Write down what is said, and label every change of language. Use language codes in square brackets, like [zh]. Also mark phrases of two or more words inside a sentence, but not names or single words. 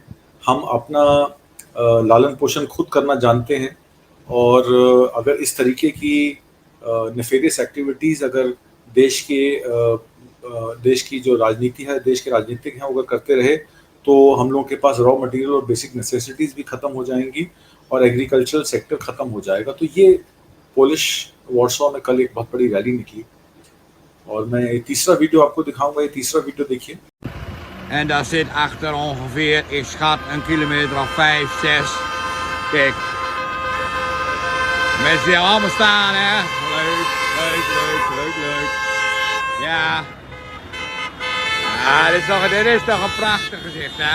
[hi] हम अपना लालन पोषण खुद करना जानते हैं, और अगर इस तरीके की [en] nefarious activities [hi] अगर देश की जो राजनीति है, देश के राजनीतिक हैं, वो अगर करते रहे तो हम लोगों के पास [en] raw material [hi] और [en] basic necessities [hi] भी ख़त्म हो जाएंगी, और [en] agricultural sector [hi] ख़त्म हो जाएगा। तो ये पोलिश वॉर्सो में कल एक बहुत बड़ी रैली निकली और मैं एक तीसरा वीडियो आपको दिखाऊंगा। ये तीसरा वीडियो देखिए। [nl] En daar zit achter ongeveer, ik schat, een kilometer of 5, 6. Kijk. Mensen die allemaal staan, hè. Leuk, leuk, leuk, leuk, leuk. Ja. Ja, dit is toch een prachtig gezicht, hè.